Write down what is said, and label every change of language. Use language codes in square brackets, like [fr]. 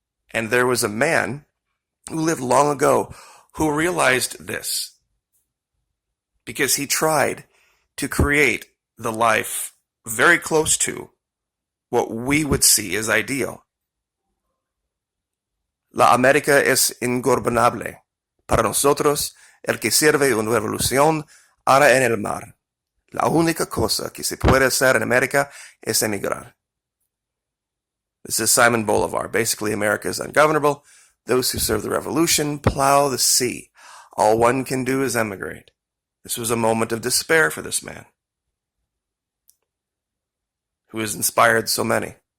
[en] And there was a man who lived long ago who realized this because he tried to create the life very close to what we would see as ideal. [es] La América es ingobernable. Para nosotros, el que sirve una revolución hará en el mar. La única cosa que se puede hacer en América es emigrar. [en] This is Simon Bolivar. Basically, America is ungovernable. Those who serve the revolution plow the sea. All one can do is emigrate. This was a moment of despair for this man, who has inspired so many.